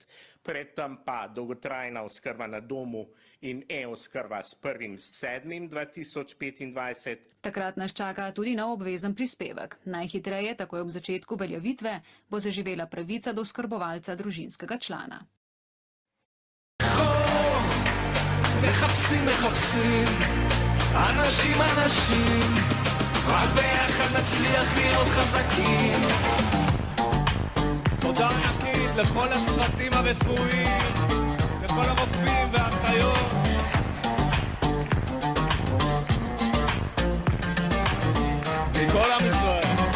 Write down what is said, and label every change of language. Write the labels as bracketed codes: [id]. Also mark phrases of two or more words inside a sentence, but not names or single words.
[sl] Predtem pa dolgotrajna oskrba na domu in e-oskrba s 1.7.2025. Takrat nas čaka tudi nov obvezen prispevek. Najhitreje, takoj ob začetku veljavitve, bo zaživela pravica do oskrbovalca družinskega člana. [he] מחפשים אנשים רק ביחד נצליח להיות חזקים. תודה ענקית לכל הצוותים הרפואיים, לכל הרופאים והאחיות, מכל עם ישראל.